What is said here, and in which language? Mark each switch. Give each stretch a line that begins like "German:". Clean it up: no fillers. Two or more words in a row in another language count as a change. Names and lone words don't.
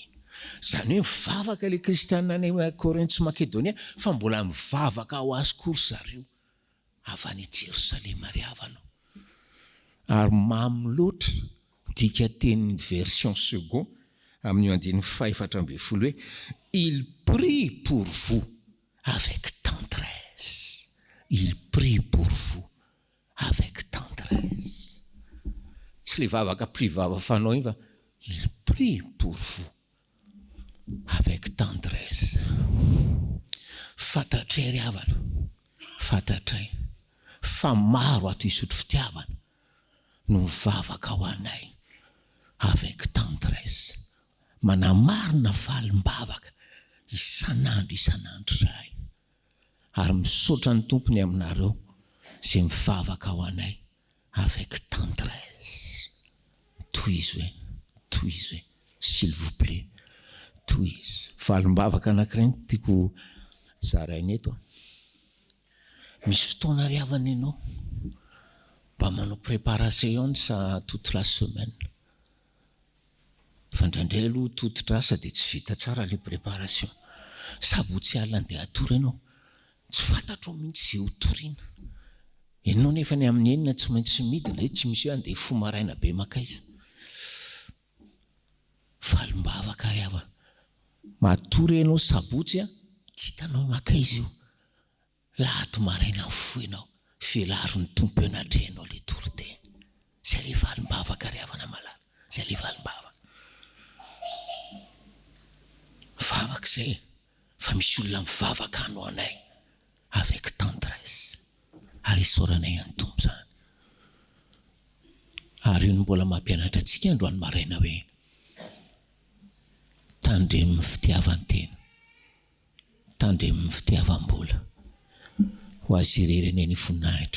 Malagasy: Zany hoe mivavaka le kristianina any Korinty sy Makedonia, fa mbola mivavaka ho azy kory zareo avy any Jerosalema ry havana. Ary mamy loatra dika teny
French: version second
Malagasy: amin'ny 14 hoe
French: il prie pour vous avec tendresse. Il prie pour vous avec tendresse.
Malagasy: Tsy le vavaka privava fanao iny fa
French: il prie pour vous avec tendresse.
Malagasy: Fantatray ry havana, fantatray fa maro ato isotro fitiavana no mivavaka ho anay
French: avec tendresse,
Malagasy: manamarina valim-bavaka isan'andro zay, ary misaotra ny tompony aminareo zay mivavaka ho anay
French: avec tendresse.
Malagasy: Toy izy hoe
French: s'il vous plaît,
Malagasy: toy izy. Valim-bavaka anankiray tiako zarainy eto. Misy fotoana ry havana ianao mba manao préparation sa
French: toute la semaine.
Malagasy: Fa indraindray aloha toti-drasa dia tsy vita tsara le préparation. Sabotsy alina dia atory ianao, tsy fantatro mihitsy zay ho toriana. Ianao nefa ny amin'ny enina tsy maintsy midina, tsy misy hoe andeha fo maraina be makaiza. Valim-bavaka ry havana, matory ianao sabotsy tsy hitanao makaiza io. Lahady maraina fo ianao, velary ny tompo anatrehanao le toriteny. Zay le valim-bavaka ry havana malala, zay le valim-bavaka. Vavaka zay, fa misy olona mivavaka anao anay
French: avec tendresse,
Malagasy: ary isaoranay any tompo zany. Ary io no mbola mampianatra antsika androany maraina hoe tandremo ny fitiavan-tena, tandremo ny fitiavam-bola ho azy ireny ny voninahitra.